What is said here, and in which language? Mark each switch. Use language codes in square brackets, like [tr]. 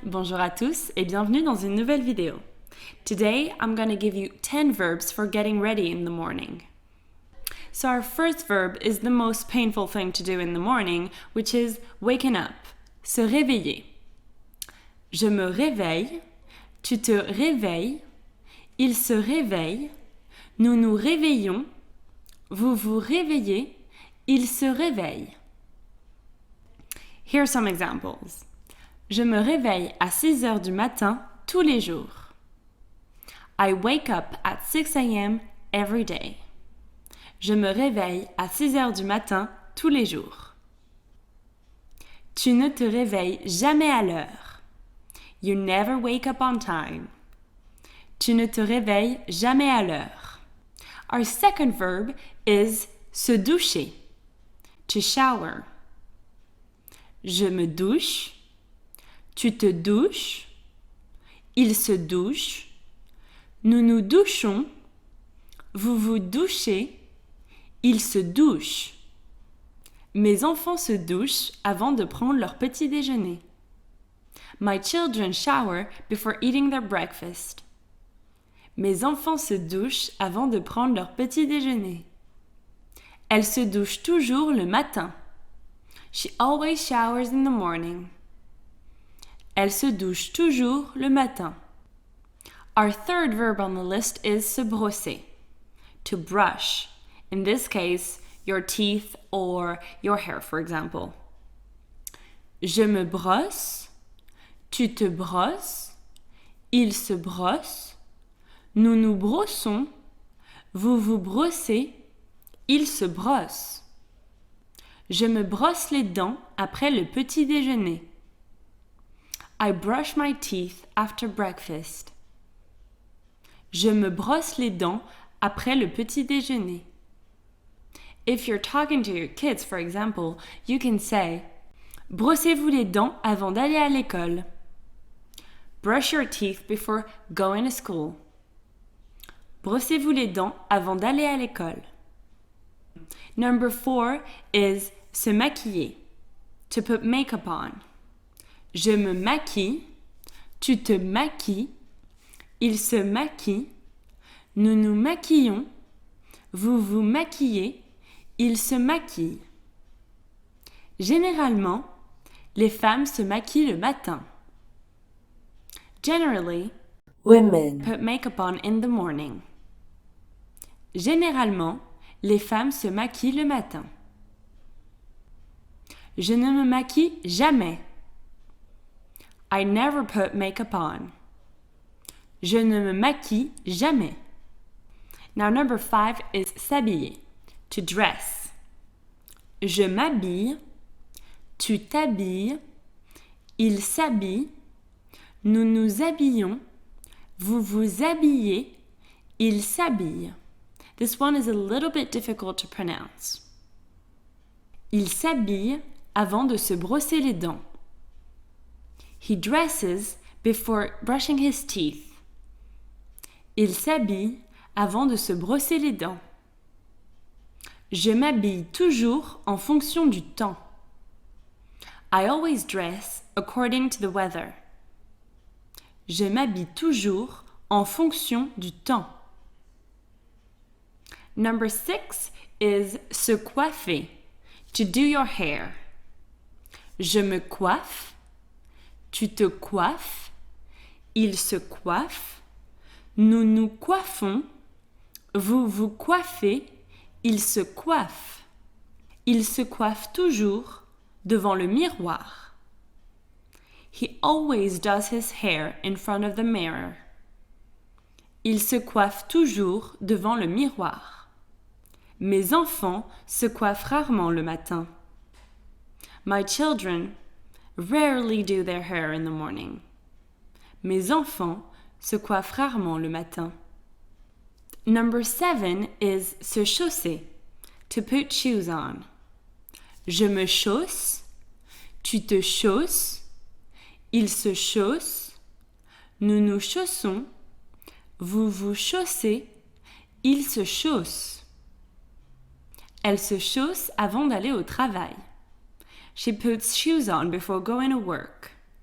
[fr] Bonjour à tous et bienvenue dans une nouvelle vidéo. [en] Today I'm going to give you 10 verbs for getting ready in the morning. So our first verb is the most painful thing to do in the morning, which is waking up, se réveiller. [fr] Je me réveille, tu te réveilles, il se réveille, nous nous réveillons, vous vous réveillez, il se réveille. [en] Here are some examples. [fr] Je me réveille à 6 heures du matin tous les jours. [en] I wake up at 6 a.m. every day. [fr] Je me réveille à 6 heures du matin tous les jours. Tu ne te réveilles jamais à l'heure. [en] You never wake up on time. [fr] Tu ne te réveilles jamais à l'heure. [en] Our second verb is se doucher. To shower. [fr] Je me douche. Tu te douches. Il se douche. Nous nous douchons. Vous vous douchez. Il se douche. Mes enfants se douchent avant de prendre leur petit déjeuner. [en] My children shower before eating their breakfast. [fr] Mes enfants se douchent avant de prendre leur petit déjeuner. Elle se douche toujours le matin. [en] She always showers in the morning. [fr] Elle se douche toujours le matin. [en] Our third verb on the list is se brosser, to brush. In this case, your teeth or your hair, for example. [fr] Je me brosse, tu te brosses, il se brosse, nous nous brossons, vous vous brossez, il se brosse. Je me brosse les dents après le petit déjeuner. [en] I brush my teeth after breakfast. [fr] Je me brosse les dents après le petit déjeuner. [en] If you're talking to your kids, for example, you can say [fr] brossez-vous les dents avant d'aller à l'école. [en] Brush your teeth before going to school. [fr] Brossez-vous les dents avant d'aller à l'école. [en] Number 4 is se maquiller, to put makeup on. [fr] Je me maquille, tu te maquilles, il se maquille, nous nous maquillons, vous vous maquillez, il se maquille. Généralement, les femmes se maquillent le matin. [en] Generally, women, put makeup on in the morning. [fr] Généralement, les femmes se maquillent le matin. Je ne me maquille jamais. [en] I never put makeup on. [fr] Je ne me maquille jamais. [en] Now number 5 is s'habiller, to dress. [fr] Je m'habille, tu t'habilles, il s'habille, nous nous habillons, vous vous habillez, il s'habille. [en] This one is a little bit difficult to pronounce. [fr] Il s'habille avant de se brosser les dents. [en] He dresses before brushing his teeth. [fr] Il s'habille avant de se brosser les dents. Je m'habille toujours en fonction du temps. [en] I always dress according to the weather. [fr] Je m'habille toujours en fonction du temps. [en] Number 6 is se coiffer, to do your hair. [fr] Je me coiffe, tu te coiffes, il se coiffe, nous nous coiffons, vous vous coiffez, il se coiffe. Il se coiffe toujours devant le miroir. [en] He always does his hair in front of the mirror. [fr] Il se coiffe toujours devant le miroir. Mes enfants se coiffent rarement le matin. [en] My children rarely do their hair in the morning. [fr] Mes enfants se coiffent rarement le matin. [en] Number 7 is se chausser, to put shoes on. [fr] Je me chausse, tu te chausses, il se chausse, nous nous chaussons, vous vous chaussez, il se chausse. Elle se chausse avant d'aller au travail. [en] She puts shoes on before going to work.